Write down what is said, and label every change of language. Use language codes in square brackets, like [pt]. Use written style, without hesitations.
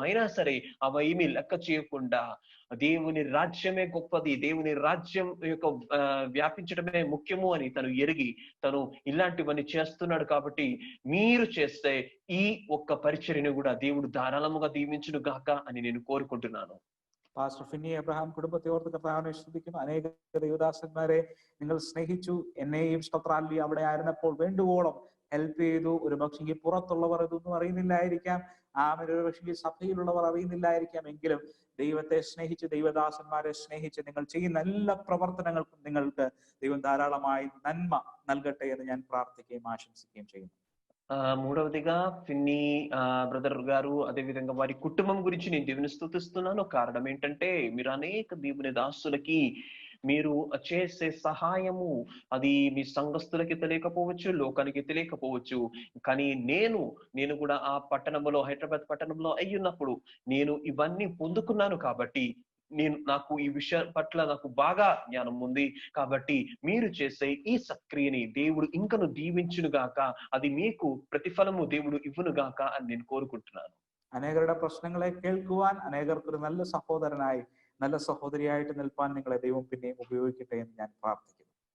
[te] అయినా సరే అవేమీ లెక్క చేయకుండా దేవుని రాజ్యమే గొప్పది, దేవుని రాజ్యం యొక్క వ్యాపించడమే ముఖ్యము అని తను ఎరిగి తను ఇలాంటివన్నీ చేస్తున్నాడు. కాబట్టి మీరు చేస్తే ఈ ఒక్క పరిచర్యను కూడా దేవుడు ధారాళముగా దీవించును గాక అని నేను കോരുకుంటున్నాను. [ml] പാസ്റ്റർ ഫിന്നി എബ്രഹാം കുടുംബത്തെ ഓർത്ത് കർത്താവിനെ സ്തുതിക്കുന്നു. അനേക ദൈവദാസന്മാരെ നിങ്ങൾ സ്നേഹിച്ചു. എന്നെയും സ്തോത്രാലി അവിടെ ആയിരുന്നപ്പോൾ വേണ്ടുവോളം ഹെൽപ്പ് ചെയ്തു. ഒരു പക്ഷേ പുറത്തുള്ളവർ ഇതൊന്നും അറിയുന്നില്ലായിരിക്കാം, ഒരു പക്ഷേ സഭയിലുള്ളവർ അറിയുന്നില്ലായിരിക്കാം. എങ്കിലും ദൈവത്തെ സ്നേഹിച്ച്, ദൈവദാസന്മാരെ സ്നേഹിച്ച് നിങ്ങൾ ചെയ്യുന്ന എല്ലാ പ്രവർത്തനങ്ങൾക്കും നിങ്ങൾക്ക് ദൈവം ധാരാളമായി നന്മ നൽകട്ടെ എന്ന് ഞാൻ പ്രാർത്ഥിക്കുകയും ആശംസിക്കുകയും ചെയ്യുന്നു. [te] మూడవదిగా ఫిన్నీ బ్రదర్ గారు, అదే విధంగా వారి కుటుంబం గురించి నేను దేవుని స్తుతిస్తున్నాను. కారణం ఏంటంటే మీరు అనేక దేవుని దాసులకి మీరు చేసే సహాయము అది మీ సంఘస్థులకి తెలియకపోవచ్చు, లోకానికి తెలియకపోవచ్చు. కానీ నేను కూడా ఆ పట్టణంలో, హైదరాబాద్ పట్టణంలో అయ్యున్నప్పుడు నేను ఇవన్నీ పొందుకున్నాను. కాబట్టి నాకు ఈ విషయం పట్ల నాకు బాగా జ్ఞానం ఉంది. కాబట్టి మీరు చేసే ഈ సక్రియని దేవుడు ఇంకను దీవించును గాక, అది మీకు ప్రతిఫలము దేవుడు ఇవ్వును గాక అని నేను కోరుకుంటున్నాను. [ml] അനേകരുടെ പ്രശ്നങ്ങളെ കേൾക്കുവാൻ, അനേകർക്ക് ഒരു നല്ല സഹോദരനായി, നല്ല സഹോദരിയായിട്ട് നിൽപ്പാൻ നിങ്ങളെ ദൈവം പിന്നെയും ഉപയോഗിക്കട്ടെ എന്ന് ഞാൻ പ്രാർത്ഥിക്കുന്നു.